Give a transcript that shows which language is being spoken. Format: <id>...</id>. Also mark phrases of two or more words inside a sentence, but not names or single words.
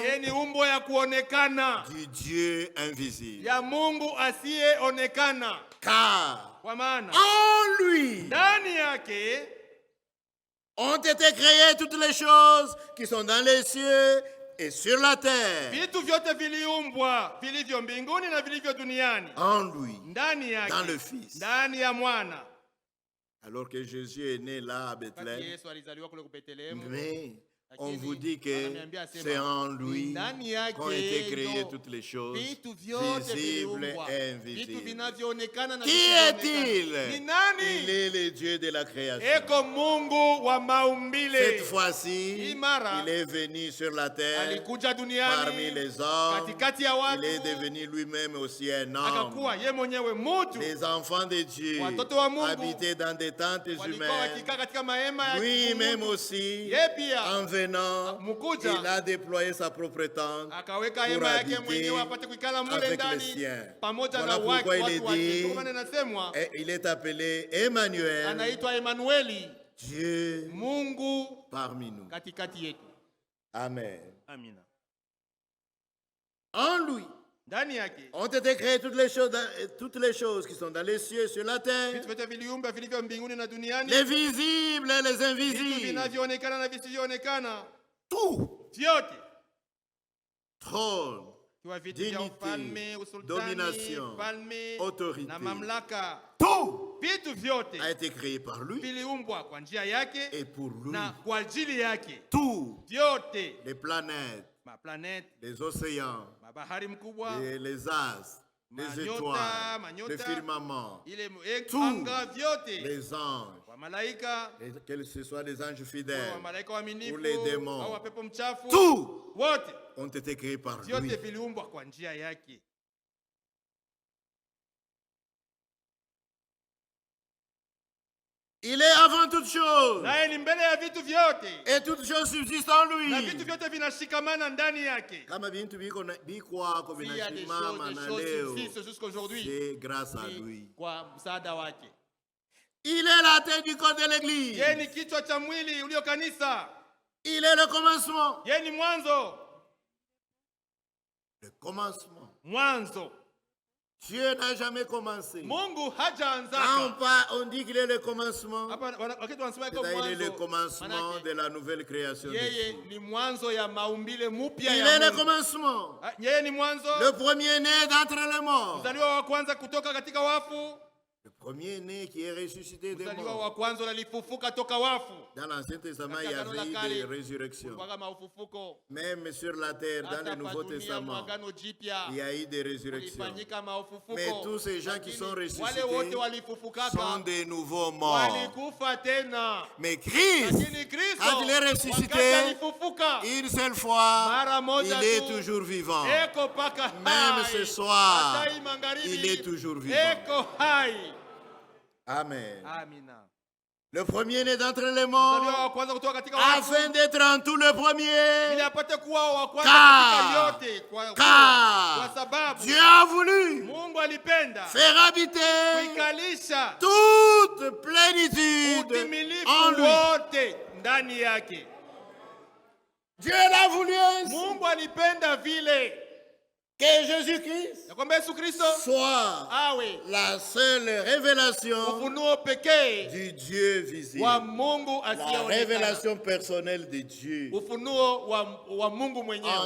<sw>yeye ni umbo ya kuonekana</sw> <fr>du Dieu invisible.</fr> <sw>ya Mungu asiyeonekana,</sw> <fr>Car</fr> <sw>kwa maana</sw> <fr>en lui</fr> <sw>ndani yake</sw> <fr>ont été créées toutes les choses qui sont dans les cieux et sur la terre.</fr> <sw>vitu vyote viliumbwa, vilivyo mbinguni na vilivyo duniani,</sw> <fr>En lui,</fr> <sw>ndani</sw> <fr>dans</fr> <sw>yake,</sw> <fr>le Fils.</fr> <sw>ndani ya mwana.</sw> <fr>Alors que Jésus est né là à</fr> <sw>Wakati</sw> <fr>Bethléem,</fr> <sw>Yesu alizaliwa kule Bethlehemu,</sw> <fr>mais on</fr> <sw>lakini</sw> <fr>vous dit que</fr> <sw>ananiambia asema,</sw> <fr>c'est en lui</fr> <sw>ndani yake</sw> <fr>qu'ont été créées</fr> <sw>ndo</sw> <fr>toutes les choses,</fr> <sw>vitu vyote</sw> <fr>visibles</fr> <sw>viliumbwa,</sw> <fr>et</fr> <sw>vitu</sw> <fr>invisibles.</fr> <sw>vinavyoonekana na</sw> <fr>Qui</fr> <sw>visivyoonekana.</sw> <fr>est-il?</fr> <sw>Ni nani?</sw> <fr>Il est le Dieu de la création.</fr> <sw>Eko Mungu wa</sw> <fr>Cette</fr> <sw>maumbile.</sw> <fr>fois-ci,</fr> <sw>Imara.</sw> <fr>il est venu sur la terre</fr> <sw>Alikuja</sw> <fr>parmi</fr> <sw>duniani</sw> <fr>les hommes.</fr> <sw>katikati ya</sw> <fr>Il est</fr> <sw>watu,</sw> <fr>devenu lui-même aussi un</fr> <sw>akakuwa</sw> <fr>homme.</fr> <sw>ye mwenyewe mutu.</sw> <fr>Les enfants de Dieu</fr> <sw>Watoto wa Mungu</sw> <fr>habitaient dans des tentes</fr> <sw>Walikuwa</sw> <fr>humaines.</fr> <sw>wakikaa katika mahema ya</sw> <fr>Lui-même</fr> <sw>kimungu.</sw> <fr>aussi,</fr> <sw>Ye pia</sw> <fr>en venant,</fr> <sw>Mukuja.</sw> <fr>il a déployé sa propre tente</fr> <sw>akaweka</sw> <fr>pour</fr> <sw>hema yake</sw> <fr>habiter</fr> <sw>mwenyewe apate kuikala mule</sw> <fr>avec les</fr> <sw>ndani</sw> <fr>siens.</fr> <sw>pamoja</sw> <fr>Voilà</fr> <sw>na</sw> <fr>pourquoi il est</fr> <sw>watu wake.</sw> <fr>dit,</fr> <sw>Ndio maana inasemwa</sw> <fr>et il est appelé Emmanuel,</fr> <sw>anaitwa Emanueli,</sw> <fr>Dieu</fr> <sw>Mungu</sw> <fr>parmi nous.</fr> <sw>katikati yetu.</sw> <fr>Amen.</fr> <sw>Amina.</sw> <fr>En lui</fr> <sw>Ndani yake</sw> <fr>ont été créées toutes les choses qui sont dans les cieux et sur la terre,</fr> <sw>vitu vyote viliumba vilivyo mbinguni na duniani,</sw> <fr>les visibles et les</fr> <sw>vitu</sw> <fr>invisibles.</fr> <sw>vinavyoonekana na visivyoonekana,</sw> <fr>Tout,</fr> <sw>vyote,</sw> <fr>trône,</fr> <sw>kiwa vitu vya</sw> <fr>dignité,</fr> <sw>ufalme, usultani,</sw> <fr>domination,</fr> <sw>falme</sw> <fr>autorité,</fr> <sw>na mamlaka,</sw> <fr>tout</fr> <sw>vitu vyote</sw> <fr>a été créé par lui</fr> <sw>viliumbwa kwa njia yake</sw> <fr>et pour lui.</fr> <sw>na kwa ajili yake.</sw> <fr>Tout,</fr> <sw>Vyote,</sw> <fr>les planètes,</fr> <sw>maplaneti,</sw> <fr>les océans,</fr> <sw>mabahari mkubwa,</sw> <fr>les astres, les étoiles, le firmament,</fr> <sw>ile</sw> <fr>Tout.</fr> <sw>anga, vyote,</sw> <fr>les anges,</fr> <sw>wa malaika,</sw> <fr>que ce soit des anges</fr> <sw>wa</sw> <fr>fidèles,</fr> <sw>malaika waaminifu</sw> <fr>Ou les démons.</fr> <sw>au wapepo mchafu,</sw> <fr>tout</fr> <sw>wote</sw> <fr>ont été créés par lui.</fr> <sw>vyote viliumbwa kwa njia yake.</sw> <fr>Il est avant toute chose,</fr> <sw>Naye ni mbele ya vitu vyote</sw> <fr>et toute chose subsiste en</fr> <sw>na vitu</sw> <fr>lui.</fr> <sw>vyote vinashikamana ndani yake. Kama bintu bikwako</sw> <fr>S'il y a des</fr> <sw>vinashimama na</sw> <fr>choses</fr> <sw>leo,</sw> <fr>subsistent jusqu'aujourd'hui, c'est grâce à</fr> <sw>ni</sw> <fr>lui.</fr> <sw>kwa msaada wake.</sw> <fr>Il est la tête du corps de l'église.</fr> <sw>Yeye ni kichwa cha mwili ulio kanisa.</sw> <fr>Il est le commencement.</fr> <sw>Yeye ni mwanzo,</sw> <fr>Le commencement.</fr> <sw>mwanzo.</sw> <fr>Dieu n'a jamais commencé.</fr> <sw>Mungu</sw> <fr>Quand</fr> <sw>hajaanzaka.</sw> <fr>on dit qu'il est le commencement,</fr> <sw>Hapa wakati wanasema iko</sw> <fr>c'est-à-dire il est le</fr> <sw>mwanzo,</sw> <fr>commencement</fr> <sw>manake</sw> <fr>de la nouvelle création de</fr> <sw>yeye</sw> <fr>Dieu.</fr> <sw>ni mwanzo ya maumbile mupya</sw> <fr>Il</fr> <sw>ya</sw> <fr>est le</fr> <sw>Mungu.</sw> <fr>commencement.</fr> <sw>Yeye ni mwanzo,</sw> <fr>Le premier-né d'entre les morts.</fr> <sw>mzaliwa wa kwanza kutoka katika wafu,</sw> <fr>Le premier-né qui est ressuscité des</fr> <sw>mzaliwa</sw> <fr>morts.</fr> <sw>wa kwanza alifufuka toka wafu.</sw> <fr>Dans l'Ancien Testament, il y</fr> <sw>Katika Agano la</sw> <fr>avait eu des</fr> <sw>Kale,</sw> <fr>résurrections.</fr> <sw>kulikuwa kama ufufuko.</sw> <fr>Même sur la terre, dans</fr> <sw>Hata</sw> <fr>le</fr> <sw>pa</sw> <fr>Nouveau</fr> <sw>dunia</sw> <fr>Testament,</fr> <sw>mwagano jipya</sw> <fr>il y a eu des résurrections.</fr> <sw>kulifanyika maufufuko.</sw> <fr>Mais tous ces gens qui</fr> <sw>Lakini</sw> <fr>sont ressuscités</fr> <sw>wale wote</sw> <fr>sont</fr> <sw>walifufukaka</sw> <fr>des nouveaux morts.</fr> <sw>walikufa tena.</sw> <fr>Mais Christ,</fr> <sw>Lakini Kristo</sw> <fr>quand il est</fr> <sw>wakati</sw> <fr>ressuscité,</fr> <sw>alifufuka</sw> <fr>une seule fois,</fr> <sw>mara moja</sw> <fr>il est</fr> <sw>tu,</sw> <fr>toujours vivant.</fr> <sw>eko paka</sw> <fr>Même</fr> <sw>hai.</sw> <fr>ce soir,</fr> <sw>Hata hii magharibi,</sw> <fr>il est toujours vivant.</fr> <sw>eko hai.</sw> <fr>Amen.</fr> <sw>Amina.</sw> <fr>Le premier-né d'entre les</fr> <sw>Mzaliwa</sw> <fr>morts,</fr> <sw>wa kwanza kutoka katika wafu</sw> <fr>afin d'être en tout le</fr> <sw>ili</sw> <fr>premier,</fr> <sw>apate kuwa wa kwanza</sw> <fr>Car-</fr> <sw>katika yote, kwa</sw> <fr>car</fr> <sw>sababu</sw> <fr>Dieu a voulu</fr> <sw>Mungu alipenda</sw> <fr>faire habiter</fr> <sw>kuikalisha</sw> <fr>toute plénitude en</fr> <sw>utimilifu</sw> <fr>lui.</fr> <sw>wote ndani yake.</sw> <fr>Dieu l'a voulu ainsi</fr> <sw>Mungu alipenda vile</sw> <fr>que Jésus-Christ</fr> <sw>ya kwamba Yesu Kristo</sw> <fr>soit</fr> <sw>awe</sw> <fr>la seule révélation</fr> <sw>ufunuo pekee</sw> <fr>du Dieu visible.</fr> <sw>wa Mungu</sw> <fr>La</fr> <sw>asiyeonekana,</sw> <fr>révélation personnelle de Dieu</fr> <sw>ufunuo wa Mungu</sw> <fr>en</fr> <sw>mwenyewe.</sw>